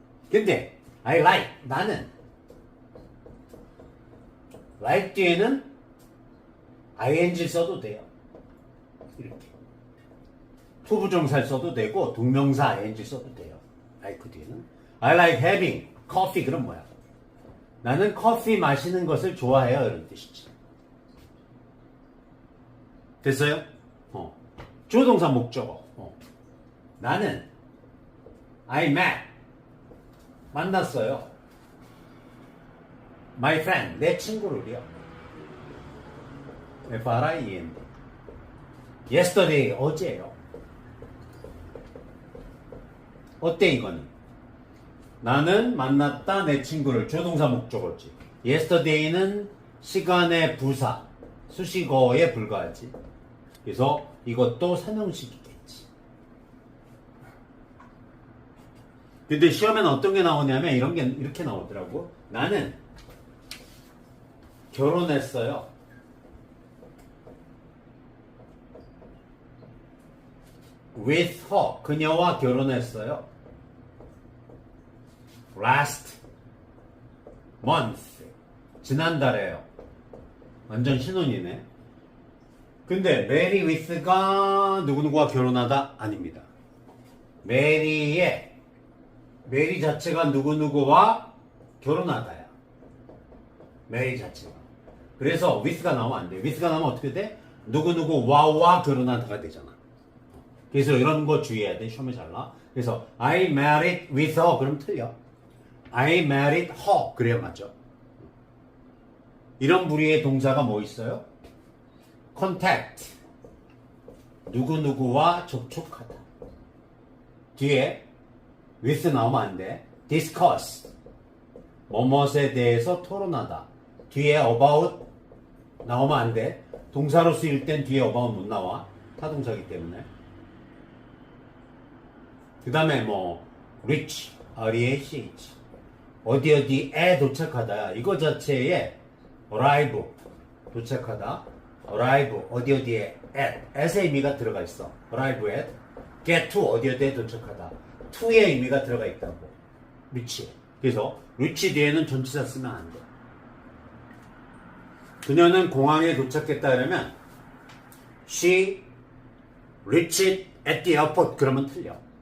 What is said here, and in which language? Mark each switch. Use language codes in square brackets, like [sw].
[ko] 근데 [en] I like, [ko] 나는 like 뒤에는 ing 써도 돼요. 이렇게 투부정사를 써도 되고 동명사 ing 써도 돼요. like 뒤에는 [en] I like having coffee. [ko] 그럼 뭐야? 나는 커피 마시는 것을 좋아해요. 이런 뜻이지. 됐어요? 주어동사 목적어. 나는 [en] I met, [ko] 만났어요. [en] My friend, [ko] 내 친구를요. friend. Yesterday, 어제요. 어때 이거는? 나는 만났다 내 친구를. 조동사 목적어지. yesterday는 시간의 부사, 수식어에 불과하지. 그래서 이것도 삼형식이겠지. 근데 시험에는 어떤 게 나오냐면 이런 게 이렇게 나오더라고. 나는 결혼했어요. [en] with her, [ko] 그녀와 결혼했어요. [en] last month, [ko] 지난달에요. 완전 신혼이네. 근데 marry with가 누구누구와 결혼하다? 아닙니다. marry 자체가 누구누구와 결혼하다야. marry 자체가. 그래서 with가 나오면 안 돼. with가 나오면 어떻게 돼? 누구누구와 결혼하다가 되잖아. 그래서 이런 거 주의해야 돼. 시험에 잘 나. 그래서 [en] I married with her [ko] 그럼 틀려. [en] I married her [ko] 그래야 맞죠. 이런 부류의 동사가 뭐 있어요? contact 누구누구와 접촉하다. 뒤에 with 나오면 안 돼. discuss 뭐뭇에 대해서 토론하다. 뒤에 about 나오면 안 돼. 동사로 쓰일 땐 뒤에 about 못 나와. 타동사기 때문에. 그 다음에 뭐 reach, R-E-A-C-H 어디에 도착하다. 이거 자체에 arrive 도착하다. arrive 어디에 at의 의미가 들어가 있어. [en] arrive at get to 어디에 도착하다. [ko] to의 의미가 들어가 있다고. reach. 그래서 reach 뒤에는 전치사 쓰면 안 돼. 그녀는 공항에 도착했다 그러면 [en] she reached at the airport [ko] 그러면 틀려.